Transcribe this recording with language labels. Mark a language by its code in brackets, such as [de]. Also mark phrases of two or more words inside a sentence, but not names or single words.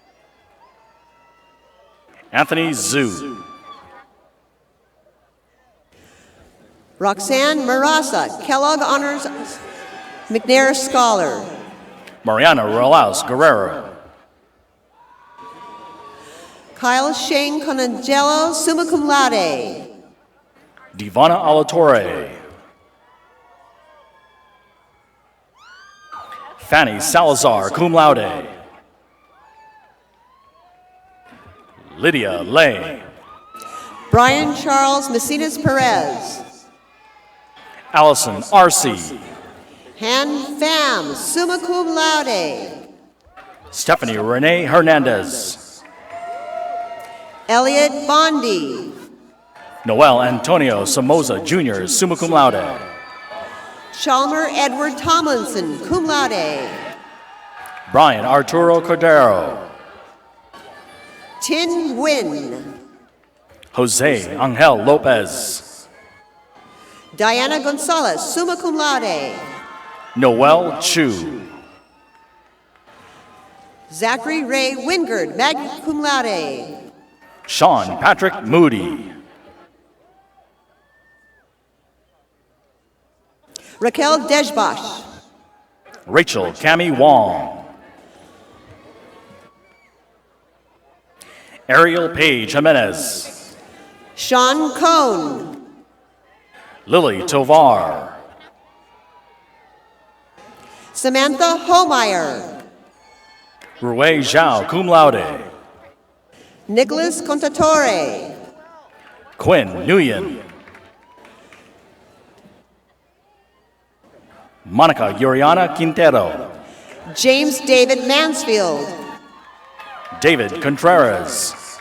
[en] Anthony Zhu. Roxanne Marasa, Kellogg Honors McNair Scholar. Mariana Rolaus Guerrero. Kyle Shane Conangelo, [la] summa cum laude. [en] Divana Alatorre. Fanny Salazar, [la] cum laude. [en] Lydia Lay. Brian Charles Messinas Perez. Allison Arcee. Han Pham, [la] summa cum laude. [en] Stephanie Renee Hernandez. Elliot Bondi. Noel Antonio Somoza Jr., [la] summa cum laude. [en] Chalmer Edward Tomlinson, [la] cum laude. [en] Brian Arturo Cordero. Tin Nguyen. Jose Angel Lopez. Diana Gonzalez, [la] summa cum laude. [en] Noel Chu. Zachary Ray Wingard, [la] magna cum laude. [en] Sean Patrick Moody. Raquel Dejbash. Rachel Cami Wong. Ariel Page Jimenez. Sean Cohn. Lily Tovar. Samantha Homeyer. Rui Zhao, [la] cum laude. [en] Nicholas Contatore. Quinn Nguyen. Monica Yuriana Quintero. James David Mansfield. David Contreras.